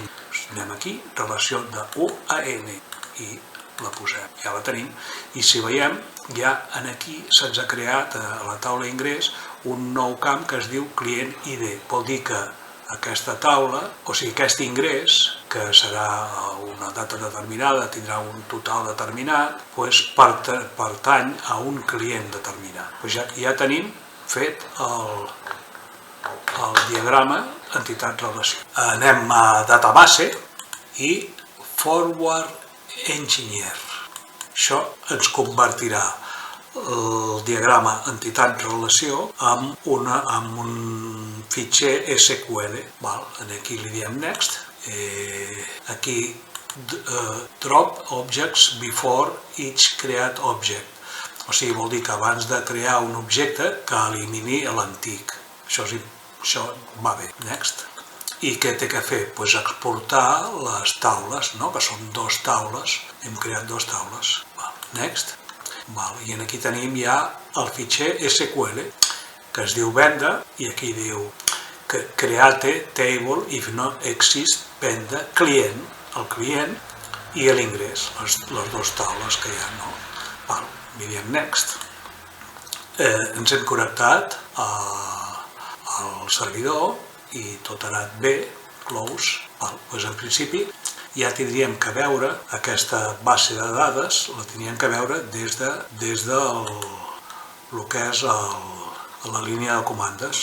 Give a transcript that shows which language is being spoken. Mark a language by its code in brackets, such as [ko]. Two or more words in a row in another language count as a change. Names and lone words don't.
[ca] Anem aquí, relació de U a N, i la posem, ja la tenim, i si veiem, ja aquí se'ns ha creat a la taula ingrés un nou camp que es diu client ID, vol dir que aquesta taula, o sigui, aquest ingrés, que serà una data determinada, tindrà un total determinat, pertany a un client determinat. Ja tenim fet el diagrama entitat-relació. Anem a database i [en] forward engineer. [ca] Això ens convertirà el diagrama entitat-relació amb un fitxer SQL. Aquí li diem next. [en] Aquí drop objects before each create object. [ca] O sigui, vol dir que abans de crear un objecte que elimini l'antic. Això va bé. Next. I què té que fer? Doncs exportar les taules, que són 2 taules. Hem creat 2 taules. Next. I aquí tenim ja el fitxer SQL, que es diu venda, i aquí diu [en] create table if not exist [ca] venda client, el client i l'ingrés, les 2 taules que hi ha. Li diem next. Ens hem connectat al servidor i tot ha anat bé, close. En principi ja tindríem que veure aquesta base de dades, la tindríem que veure des del que és la línia de comandes.